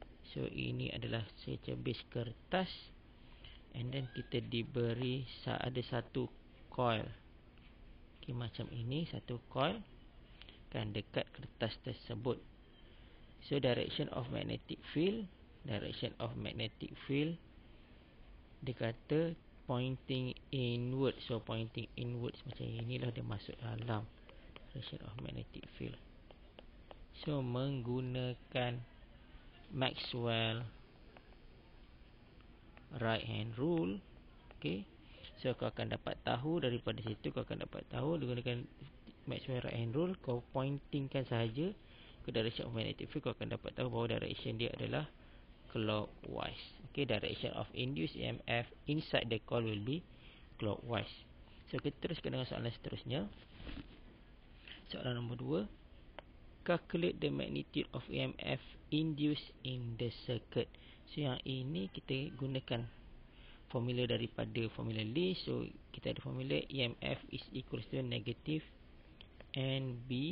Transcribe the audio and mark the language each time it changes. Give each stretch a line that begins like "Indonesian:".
Malay: So ini adalah secebis kertas, and then kita diberi ada satu coil. Okay, macam ini satu coil kan dekat kertas tersebut.
English: So direction of magnetic field
Malay: dia kata
English: pointing inwards. So pointing inwards
Malay: macam inilah dia masuk dalam
English: direction of magnetic field.
Malay: So menggunakan Maxwell right hand rule, okay, so kau akan dapat tahu daripada situ, menggunakan Maxwell right hand rule, kau pointingkan sahaja ke direction of magnetic field, kau akan dapat tahu bahawa direction dia adalah clockwise.
English: Okay, direction of induced EMF inside the coil will be clockwise.
Malay: So kita teruskan dengan soalan seterusnya. Soalan nombor 2,
English: calculate the magnitude of EMF induced in the circuit.
Malay: So yang ini kita gunakan formula daripada formula Lee.
English: So
Malay: kita ada
English: formula EMF is equal to negative NB.